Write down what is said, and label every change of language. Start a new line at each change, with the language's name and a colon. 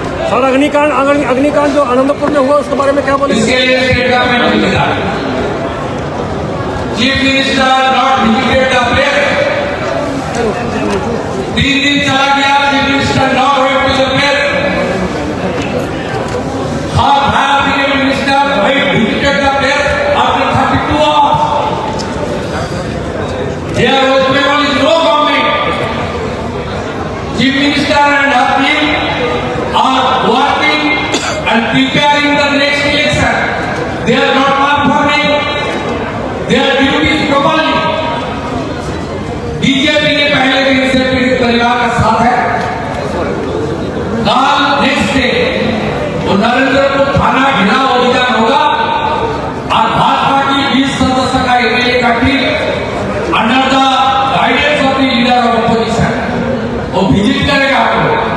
Hindi: Sir अग्निकांड जो आनंदपुर में हुआ उसके बारे में क्या बोले? इसके लिए स्टेट गवर्नमेंट जिम्मेदार है।
English: Chief minister not visited the place.
Hindi: 3 दिन चला गया,
English: Chief minister not went to the place. How have the minister visited the place after 32 hours? There was no government. Chief Minister and her team are working and preparing the next election. They are not performing their duties properly.
Hindi: BJP ने पहले दिन से पीड़ित परिवार का साथ है। कल नेक्स्ट डे वो नरेंद्रपुर थाना घिराव अभियान होगा और भाजपा की 20 सदस्य का एमएलए का team
English: under the guidance of the leader of opposition
Hindi: वो विजिट करेगा आपको।